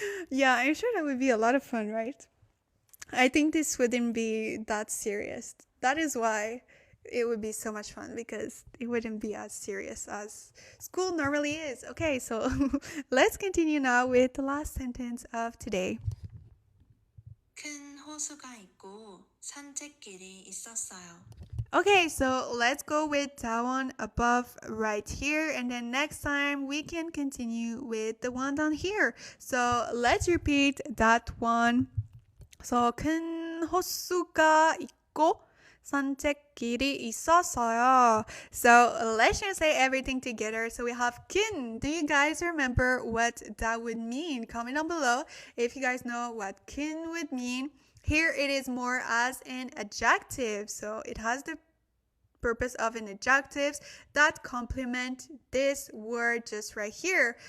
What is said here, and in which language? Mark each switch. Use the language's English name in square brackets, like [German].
[English] Yeah, I'm sure that would be a lot of fun, right? I think this wouldn't be that serious. That is why it would be so much fun, because it wouldn't be as serious as school normally is. Okay, so let's continue now with the last sentence of today. [Korean] 큰 호수가 있고 산책길이 있었어요. [English] Okay, so let's go with that one above right here, and then next time we can continue with the one down here. So let's repeat that one. [Korean] So 큰 호수가 있고 산책길이 있었어요. [English] So let's just say everything together. So we have 큰. Do you guys remember what that would mean? Comment down below if you guys know what 큰 would mean. Here it is more as an adjective. So it has the purpose of an adjectives that complement this word just right here.